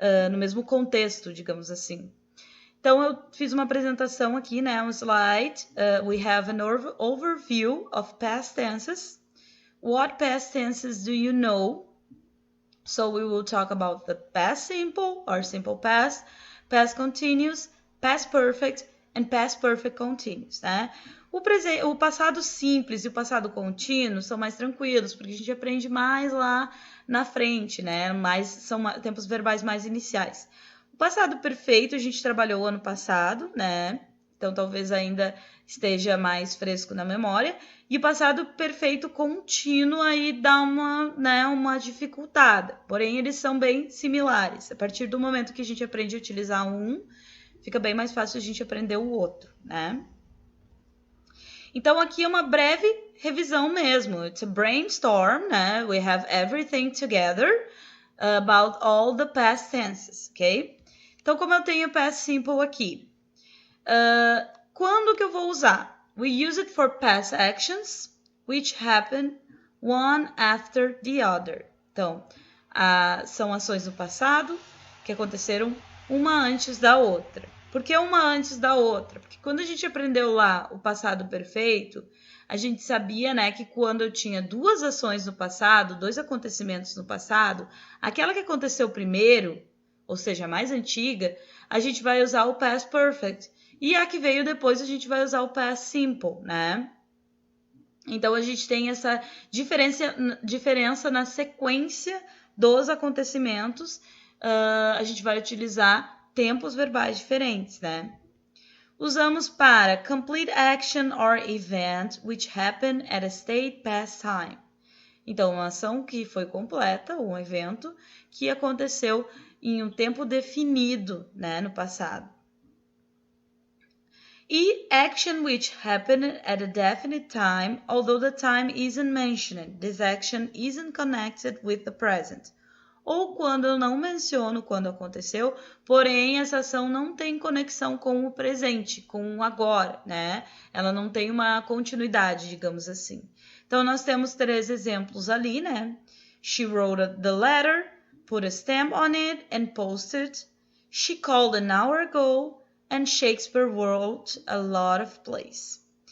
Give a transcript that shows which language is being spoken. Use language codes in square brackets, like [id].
[pt] no mesmo contexto, digamos assim. Então, eu fiz uma apresentação aqui, né? Um slide. [en] We have an overview of past tenses. What past tenses do you know? So, we will talk about the past simple or simple past, past continuous, past perfect, and past perfect continuous, né? [pt] O passado simples e o passado contínuo são mais tranquilos, porque a gente aprende mais lá na frente, né? São tempos verbais mais iniciais. O passado perfeito a gente trabalhou ano passado, né? Então talvez ainda esteja mais fresco na memória. E o passado perfeito contínuo aí dá uma dificultada. Porém, eles são bem similares. A partir do momento que a gente aprende a utilizar um, fica bem mais fácil a gente aprender o outro, né? Então, aqui é uma breve revisão mesmo. [en] It's a brainstorm, né? We have everything together about all the past tenses, ok? [pt] Então, como eu tenho past simple aqui, quando que eu vou usar? [en] We use it for past actions, which happen one after the other. [pt] Então, são ações do passado que aconteceram uma antes da outra. Por que uma antes da outra? Porque quando a gente aprendeu lá o passado perfeito, a gente sabia, né, que quando eu tinha duas ações no passado, dois acontecimentos no passado, aquela que aconteceu primeiro, ou seja, a mais antiga, a gente vai usar o past perfect. E a que veio depois, a gente vai usar o past simple, né? Então, a gente tem essa diferença na sequência dos acontecimentos. A gente vai utilizar tempos verbais diferentes, né? Usamos para [en] complete action or event which happened at a state past time. [pt] Então, uma ação que foi completa, um evento que aconteceu em um tempo definido, né, no passado. [en] E action which happened at a definite time, although the time isn't mentioned. This action isn't connected with the present. [pt] Ou quando eu não menciono quando aconteceu, porém essa ação não tem conexão com o presente, com o agora, né? Ela não tem uma continuidade, digamos assim. Então, nós temos 3 exemplos ali, né? [en] She wrote the letter, put a stamp on it and posted. She called an hour ago and Shakespeare wrote a lot of plays.